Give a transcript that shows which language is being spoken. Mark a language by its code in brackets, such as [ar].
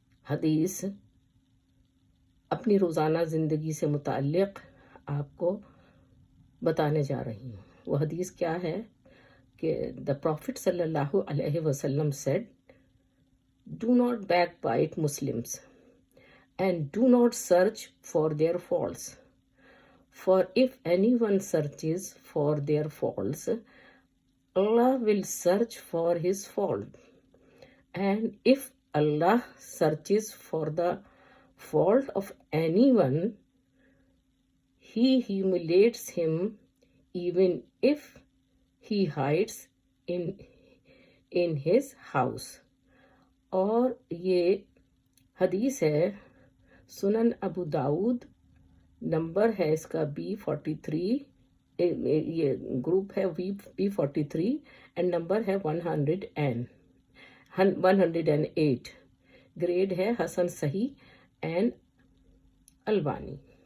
[ur] حدیث اپنی روزانہ زندگی سے متعلق آپ کو بتانے جا رہی ہوں۔ وہ حدیث کیا ہے کہ [en] the Prophet صلی اللہ علیہ وسلم said, "Do not backbite Muslims and do not search for their faults. For if anyone searches for their faults, Allah will search for his fault. And if Allah searches for the fault of anyone, He humiliates him even if he hides in his house." [ur] اور یہ حدیث ہے سنن ابو داود، number ہے اس کا B43، یہ group ہے B43 اینڈ نمبر ہے 108، گریڈ ہے حسن صحیح اینڈ البانی۔